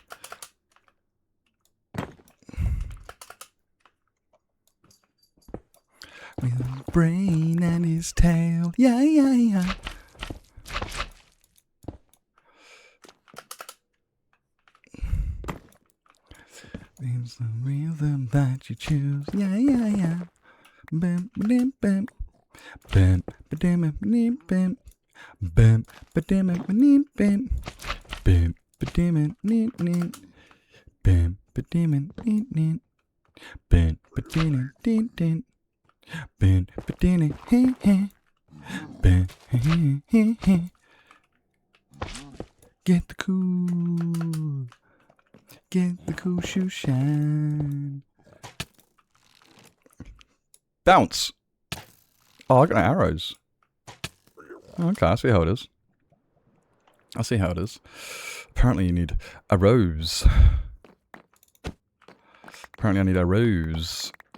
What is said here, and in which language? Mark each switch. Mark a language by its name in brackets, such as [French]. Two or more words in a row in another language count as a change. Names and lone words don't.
[English] With his brain and his tail. Yeah. It's the rhythm that you choose. Yeah. Bam, bam, bam. Bam, bam, bam, bam. Bam, bam, bam, bam. Bam, bam, bam, bam. Bam, bam, bam. Bam, bam, bam. Ben, ba-ding, hey, hey. Ben, hey. Get the cool shoe shine. Bounce. Oh, I got no arrows. Okay, I see how it is. Apparently you need a rose. Apparently I need a rose.